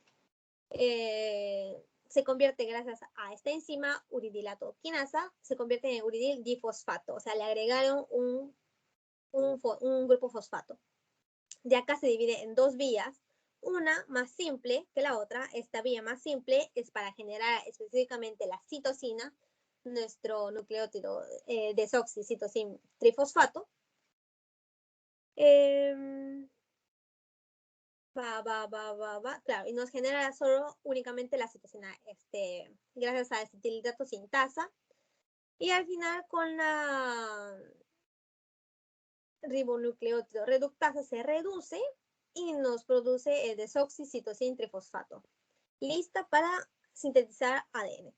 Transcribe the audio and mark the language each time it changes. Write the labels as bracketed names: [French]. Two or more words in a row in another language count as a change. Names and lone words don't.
[Spanish] Se convierte, gracias a esta enzima uridilato quinasa, se convierte en uridil difosfato, o sea, le agregaron un grupo fosfato. De acá se divide en dos vías, una más simple que la otra. Esta vía más simple es para generar específicamente la citosina, nuestro nucleótido desoxicitosin trifosfato. Claro, y nos genera solo únicamente la citosina, gracias a acetilhidrato sintasa. Y al final, con la ribonucleótido reductasa, se reduce y nos produce el desoxicitosin trifosfato, lista para sintetizar ADN.